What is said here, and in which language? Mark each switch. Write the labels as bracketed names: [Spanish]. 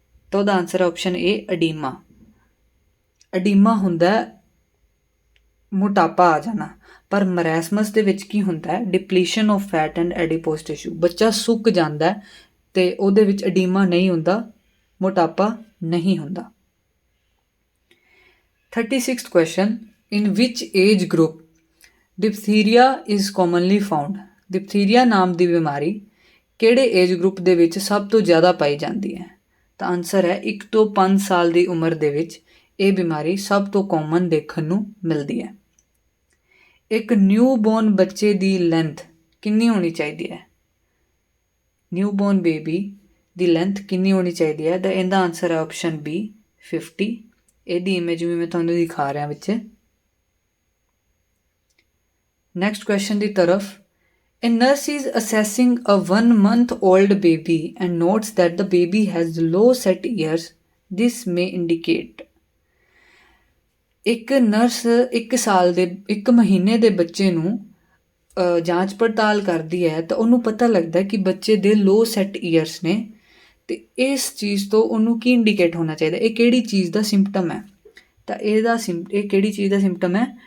[Punjabi] ਤਾਂ ਉਹਦਾ ਆਨਸਰ ਹੈ ਆਪਸ਼ਨ ਏ, ਅਡੀਮਾ। ਅਡੀਮਾ ਹੁੰਦਾ ਮੋਟਾਪਾ ਆ ਜਾਣਾ, ਪਰ ਮਰੈਸਮਸ ਦੇ ਵਿੱਚ ਕੀ ਹੁੰਦਾ ਹੈ? [English] Depletion of fat and adipose tissue. [Punjabi] ਬੱਚਾ ਸੁੱਕ ਜਾਂਦਾ ਅਤੇ ਉਹਦੇ ਵਿੱਚ ਅਡੀਮਾ ਨਹੀਂ ਹੁੰਦਾ, ਮੋਟਾਪਾ ਨਹੀਂ ਹੁੰਦਾ। [English] 36th question, in which age group diphtheria is commonly found? [Punjabi] diphtheria ਨਾਮ ਦੀ ਬਿਮਾਰੀ ਕਿਹੜੇ ਏਜ ਗਰੁੱਪ ਦੇ ਵਿੱਚ ਸਭ ਤੋਂ ਜ਼ਿਆਦਾ ਪਾਈ ਜਾਂਦੀ ਹੈ? ਤਾਂ ਆਨਸਰ ਹੈ 1 ਤੋਂ 5 ਸਾਲ ਦੀ ਉਮਰ ਦੇ ਵਿੱਚ ਇਹ ਬਿਮਾਰੀ ਸਭ ਤੋਂ ਕਾਮਨ ਦੇਖਣ ਨੂੰ ਮਿਲਦੀ ਹੈ। ਇੱਕ ਨਿਊਬੋਰਨ ਬੱਚੇ ਦੀ ਲੈਂਥ ਕਿੰਨੀ ਹੋਣੀ ਚਾਹੀਦੀ ਹੈ? ਨਿਊਬੋਰਨ ਬੇਬੀ ਦੀ ਲੈਂਥ ਕਿੰਨੀ ਹੋਣੀ ਚਾਹੀਦੀ ਹੈ? ਤਾਂ ਇਹਦਾ ਆਨਸਰ ਹੈ ਆਪਸ਼ਨ ਬੀ, 50। ਇਹਦੀ ਇਮੇਜ ਵੀ ਮੈਂ ਤੁਹਾਨੂੰ ਦਿਖਾ ਰਿਹਾ ਵਿੱਚ। ਨੈਕਸਟ ਕੁਐਸਚਨ ਦੀ ਤਰਫ। [English] A nurse is assessing a 1-month-old baby and notes that the baby has low set ears. This may indicate। [Punjabi] ਇੱਕ ਨਰਸ 1 ਮਹੀਨੇ ਦੇ ਬੱਚੇ ਨੂੰ ਜਾਂਚ ਪੜਤਾਲ ਕਰਦੀ ਹੈ ਤਾਂ ਉਹਨੂੰ ਪਤਾ ਲੱਗਦਾ ਕਿ ਬੱਚੇ ਦੇ ਲੋ ਸੈਟ ਈਅਰਸ ਨੇ। ਅਤੇ ਇਸ ਚੀਜ਼ ਤੋਂ ਉਹਨੂੰ ਕੀ ਇੰਡੀਕੇਟ ਹੋਣਾ ਚਾਹੀਦਾ? ਇਹ ਕਿਹੜੀ ਚੀਜ਼ ਦਾ ਸਿੰਪਟਮ ਹੈ? ਤਾਂ ਇਹ ਕਿਹੜੀ ਚੀਜ਼ ਦਾ ਸਿੰਪਟਮ ਹੈ?